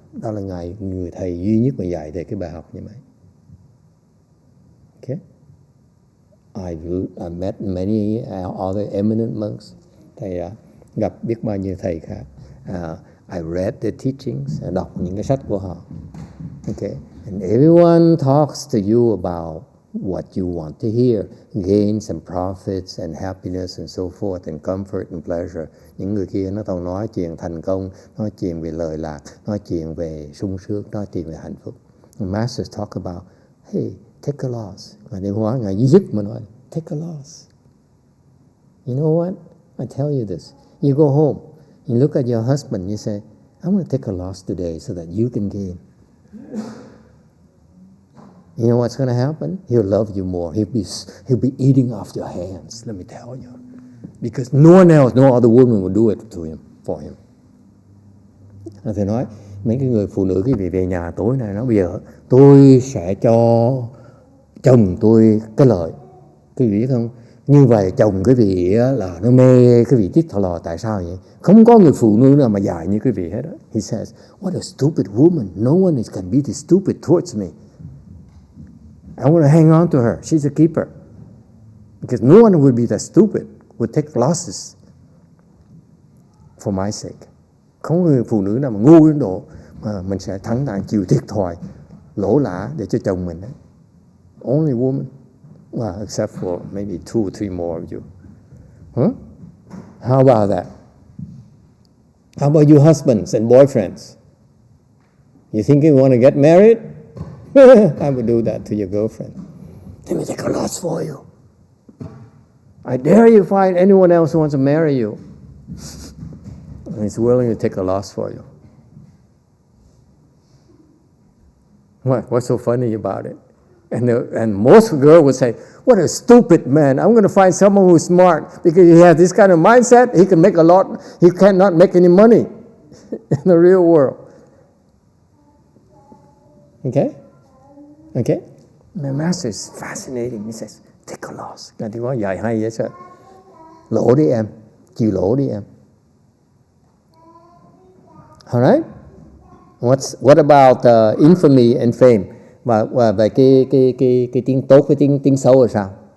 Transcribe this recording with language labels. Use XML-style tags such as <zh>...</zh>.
<vi>Đó là người thầy duy nhất mà dạy thầy cái bài học như vậy.</vi> <en>Okay? I met many other eminent monks,</en> <vi>Thầy gặp biết bao nhiêu thầy khác.</vi> <en>I read the teachings,</en> <vi>đọc những cái sách của họ.</vi> <en>Okay, and everyone talks to you about what you want to hear, gains and profits and happiness and so forth and comfort and pleasure.</en> <vi>Những người kia nó toàn nói chuyện thành công, nói chuyện về lợi lạc, nói chuyện về sung sướng, nói chuyện về hạnh phúc.</vi> <en>The Masters talk about, hey, take a loss.</en> <vi>Ngài Điển Hóa, Ngài duy nhất mà nói,</vi> <en>take a loss. You know what? I tell you this. You go home, you look at your husband, you say, I'm going to take a loss today so that you can gain. You know what's going to happen? He'll love you more. He'll be eating off your hands, let me tell you. Because no one else, no other woman will do it to him, for him.</en> <vi>Thầy nói, mấy cái người phụ nữ quý vị về nhà tối nay nói bây giờ tôi sẽ cho chồng tôi cái lợi. Quý vị biết không? Như vậy chồng quý vị là nó mê quý vị tít thò lò. Tại sao vậy? Không có người phụ nữ nào mà dài như quý vị hết đó.</vi> <en>He says, what a stupid woman. No one can be this stupid towards me. I want to hang on to her. She's a keeper. Because no one would be that stupid, would take losses for my sake.</en> <vi>Không có người phụ nữ nào mà ngu đến độ mà mình sẽ thắng đạn chịu thiệt thòi, lỗ lã để cho chồng mình.</vi> <en>Only woman. Well, except for maybe 2 or 3 more of you. Huh? How about that? How about you husbands and boyfriends? You think you want to get married? I would do that to your girlfriend. Let me take a loss for you. I dare you find anyone else who wants to marry you. And he's willing to take a loss for you. What? What's so funny about it? And most girls would say, what a stupid man. I'm going to find someone who's smart because he has this kind of mindset. He can make a lot. He cannot make any money in the real world. Okay? Okay? My master is fascinating. He says, take a loss.</en> <vi>Ngài thì có dạy hay vậy sao? Lỗ đi em. Chịu lỗ đi em.</vi> <en>Alright? What about infamy and fame?</en> <vi>Và về cái tiếng tốt, cái tiếng xấu là sao?</vi>